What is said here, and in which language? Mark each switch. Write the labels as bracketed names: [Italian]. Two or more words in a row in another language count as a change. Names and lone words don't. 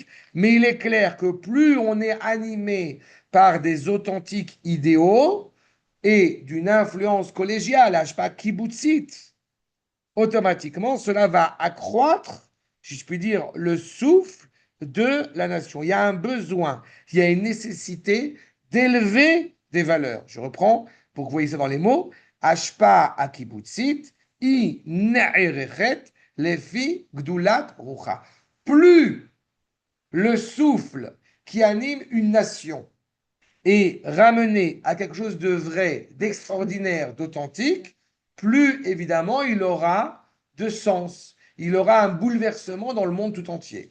[French] Mais il est clair que plus on est animé par des authentiques idéaux et d'une influence collégiale, je sais pas, kibbutzite, automatiquement, cela va accroître, si je puis dire, le souffle de la nation. Il y a un besoin, il y a une nécessité d'élever des valeurs. Je reprends pour que vous voyez ça dans les mots. [Hebrew] השפעה הקיבוצית, היא נערכת, לפי גדולת רוחה. [French] Plus le souffle qui anime une nation est ramené à quelque chose de vrai, d'extraordinaire, d'authentique, plus évidemment il aura de sens. Il aura un bouleversement dans le monde tout entier.